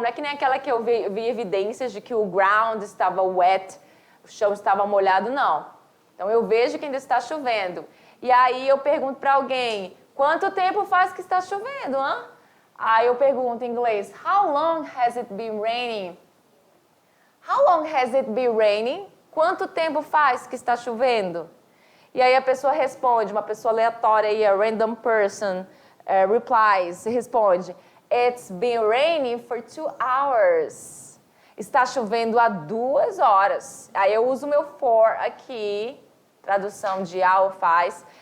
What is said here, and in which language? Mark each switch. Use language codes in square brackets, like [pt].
[pt] Não é que nem aquela que eu vi evidências de que o ground estava wet, o chão estava molhado, não. Então eu vejo que ainda está chovendo. E aí eu pergunto para alguém, quanto tempo faz que está chovendo, hã? Aí eu pergunto em inglês, [en] how long has it been raining? How long has it been raining? [pt] Quanto tempo faz que está chovendo? E aí a pessoa responde, uma pessoa aleatória aí, [en] a random person replies, [pt] responde, [en] it's been raining for 2 hours. [pt] Está chovendo há 2 horas. Aí eu uso o meu for aqui, tradução de há ou faz.